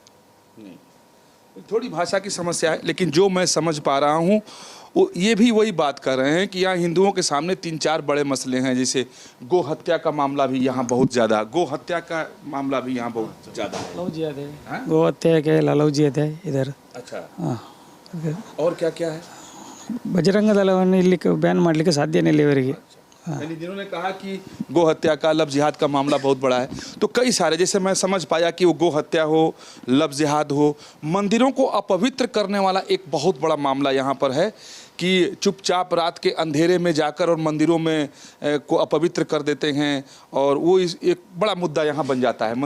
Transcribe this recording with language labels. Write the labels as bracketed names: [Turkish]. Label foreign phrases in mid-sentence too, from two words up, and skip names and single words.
[Hindi] थोड़ी भाषा की समस्या है, लेकिन जो मैं समझ पा रहा हूँ वो ये भी वही बात कर रहे हैं कि यहाँ हिंदुओं के सामने 3-4 बड़े मसले हैं। जैसे गो हत्या का मामला भी यहाँ बहुत ज़्यादा, गो हत्या का मामला भी यहाँ बहुत ज़्यादा है। लव जिहाद है, गो हत्या के लव जिहाद है इधर। अच्छा, हाँ। और क्या क्या है? [Kannada] बजरंग दलವನ್ನು ಇಲ್ಲಿ ಬ್ಯಾನ್ ಮಾಡಲಿಕ್ಕೆ ಸಾಧ್ಯನೇ ಇಲ್ಲ ಇವರಿಗೆ। [Hindi] यानी जिन्होंने कहा कि गो हत्या का, लव जिहाद का मामला बहुत बड़ा है, तो कई सारे, जैसे मैं समझ पाया कि वो गो हत्या हो, लव जिहाद हो, मंदिरों को अपवित्र करने वाला एक बहुत बड़ा मामला यहाँ पर है कि चुपचाप रात के अंधेरे में जाकर और मंदिरों में को अपवित्र कर देते हैं और वो एक बड़ा मुद्दा यहाँ बन जाता है।